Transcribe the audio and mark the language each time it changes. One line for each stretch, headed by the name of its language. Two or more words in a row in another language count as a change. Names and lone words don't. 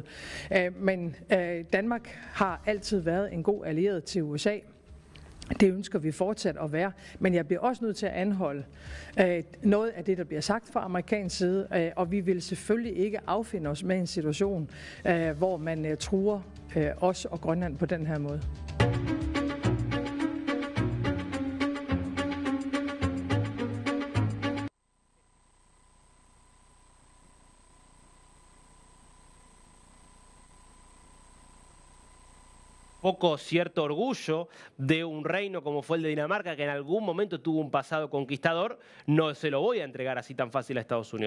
Danish: Men Danmark har altid været en god allieret til USA. Det ønsker vi fortsat at være, men jeg bliver også nødt til at anholde noget af det, der bliver sagt fra amerikansk side, og vi vil selvfølgelig ikke affinde os med en situation, hvor man truer os og Grønland på den her måde.
Spanish: Poco cierto orgullo de un reino como fue el de Dinamarca, que en algún momento tuvo un pasado conquistador, no se lo voy a entregar así tan fácil a Estados Unidos.